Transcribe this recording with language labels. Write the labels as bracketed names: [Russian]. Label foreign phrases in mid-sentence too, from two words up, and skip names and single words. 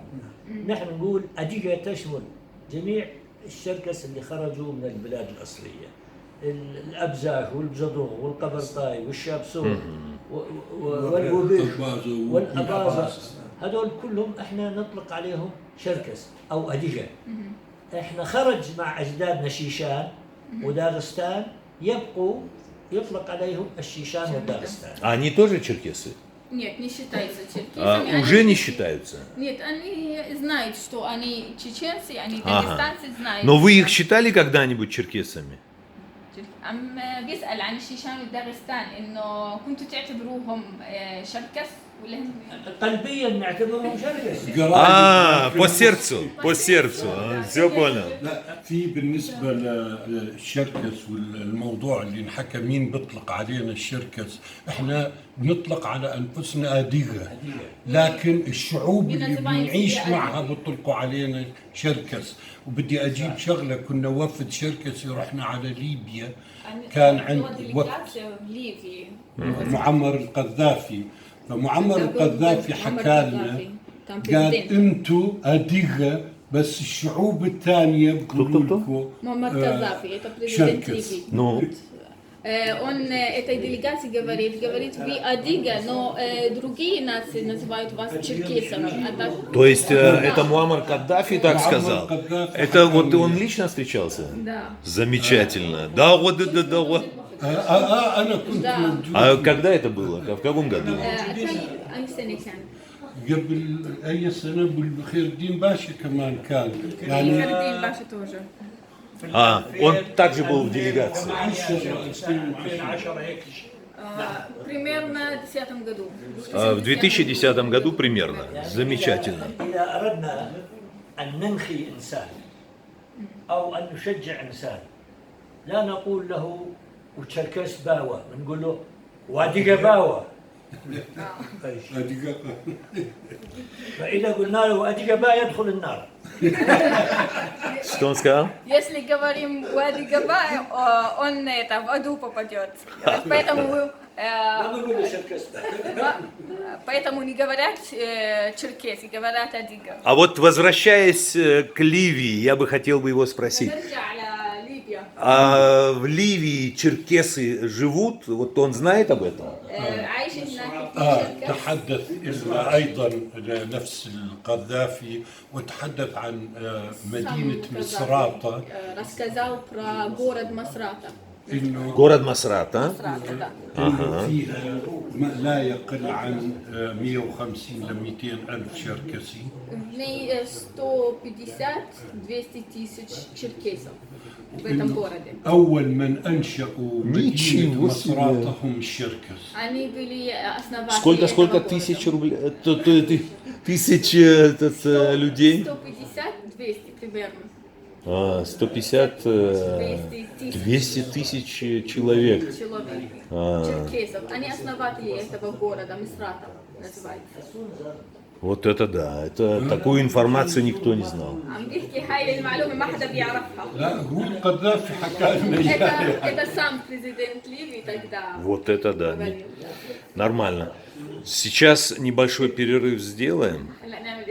[Arabic] نحن نقول أديجة تشمل جميع الشركس اللي خرجوا من البلاد الأصلية، الأبزاغ والبزدوغ والقبرطاي والشابسون والبوبيش والأباظة، هذول كلهم احنا نطلق عليهم شركس أو أديجة. احنا خرج مع أجدادنا شيشان وداغستان يبقوا يطلق عليهم الشيشان والداغستان. [Russian] А они тоже черкесы? Нет, не считаются А, черкесами. уже Они- не считаются. Нет, они знают, что они чеченцы, они Ага. дагестанцы, знают. Но вы их считали когда-нибудь черкесами? [Arabic] عم بيسأل عن الشيشان وداغستان إنه كنتوا تعتبروهم شركس ولا هم قلبيا نعتبرهم شركس. [Russian] По сердцу. Все понял. [Arabic] لا في بالنسبة للشركس والموضوع اللي انحكى مين بيطلق علينا الشركس، احنا بنطلق على انفسنا اديغا، لكن الشعوب اللي بنعيش معها بيطلقوا علينا شركس. وبدي اجيب شغله، كنا وفد شركسي رحنا على ليبيا، كان عند وقت ليبي معمر القذافي، فمعمر القذافي حكى لنا قال انتوا اديغا بس الشعوب الثانيه بيقولوا لكم Muammar Gaddafi, [Russian] это президент [Arabic] شركس. [Russian] Ливии. Ну, Он этой делегации говорит, вы Адига, но другие нации называют вас черкесами. А так- то есть это Муаммар Каддафи так сказал? Каддафи Это вот хотел он мне. лично встречался? Да. Замечательно. Да, вот. [Arabic] انا كنت [Russian] Да. [Arabic] موجود [Russian] А когда это было? В каком году? [Arabic] أي سنة كان؟ قبل اي سنه بالخير الدين باشا كمان كان يعني [Russian] Фердин Баша тоже. А, он также был в делегации. 2010 هيك Примерно в 2010 году. В 2010 году примерно. Замечательно. [Arabic] إذا أردنا أن ننخي إنسان أو أن نشجع إنسان لا نقول له وتشركس باوة، نقول له واديقة باوة. فإذا قلنا له واديقة باوة يدخل النار. [Russian] Что он сказал? Если говорим Вади Габай, он это в аду попадет. Поэтому [Arabic] ما بنقول له شركس باوة. [Russian] поэтому не говорят черкесы, говорят Адига. А вот возвращаясь к Ливии, я бы хотел бы его спросить. [Arabic] نرجع على ليبيا. [Russian] А в Ливии черкесы живут? Вот он знает об этом? [Arabic] عايش هناك في شركة. تحدث ايضا نفس القذافي وتحدث عن مدينه مصراته، [Russian] Рассказал про город Масрата. [Arabic] انه [Russian] Город Масрат, а? Масрата, да. [Arabic] إنه فيها لا يقل عن 150 ل 200 ألف شركسي. [Russian] В ней 150-200 тысяч черкесов в этом городе. [Arabic] أول من أنشأوا مدينة [Russian] Ничего себе. [Arabic] مصراتة هم الشركس. [Russian] Они были основатели Сколько этого города. тысяч рублей? Тысяч людей? 150-200 примерно. 150, 200 тысяч человек. Человек. А. Черкесов. Они основатели этого города, Мисрата называется. Вот это да, такую информацию никто не знал. [Arabic] عم بيحكي هاي المعلومة ما حدا بيعرفها. لا هو القذافي حكى لنا إياها. [Russian] Это сам президент Ливии тогда. Вот это да, говорил. нормально. Сейчас небольшой перерыв сделаем. [Arabic] هلا نعمل